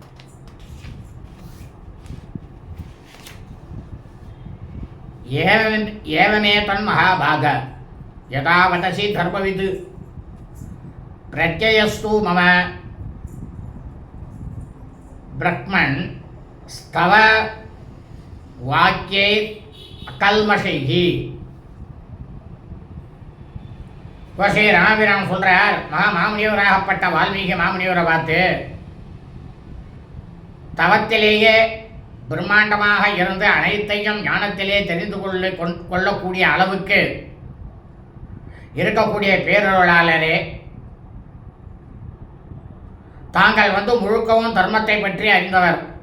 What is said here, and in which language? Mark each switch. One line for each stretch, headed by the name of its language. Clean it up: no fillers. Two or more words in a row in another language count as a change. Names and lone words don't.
Sanskrit: एवमेतन् महाभाग यदा वदसि धर्मविद् प्रत्ययस्तु मम ब्रह्मन् स्तव वाक्ये अकल्मषैः.
Tamil: இப்போ ஸ்ரீ ராமபிரான் சொல்கிறார், மாமுனிவராகப்பட்ட வால்மீகி மாமுனிவரை பார்த்து, தவத்திலேயே பிரம்மாண்டமாக இருந்து அனைத்தையும் ஞானத்திலே தெரிந்து கொள்ளக்கூடிய அளவுக்கு இருக்கக்கூடிய பேரருளாளரே, தாங்கள் முழுக்கவும் தர்மத்தை பற்றி அறிந்தவர்.